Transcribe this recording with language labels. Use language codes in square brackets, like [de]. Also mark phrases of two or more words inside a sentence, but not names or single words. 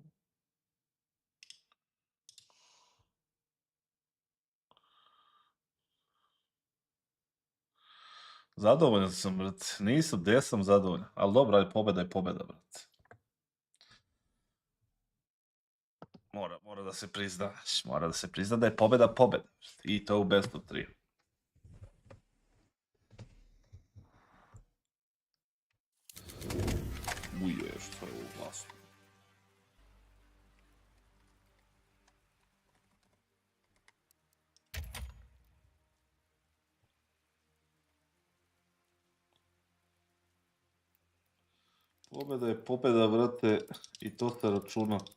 [sr] Zadovoljan sam, brat. Nisam, gdje sam zadovoljan. Ali dobro, ali pobjeda je pobjeda, brat. Mora da se prizna. Mora da se prizna da je pobjeda pobjeda. I to u [en] best of [sr] 3. Uje, što je ovo glasno. Pobjeda je pobjeda, vrate, i to se računa.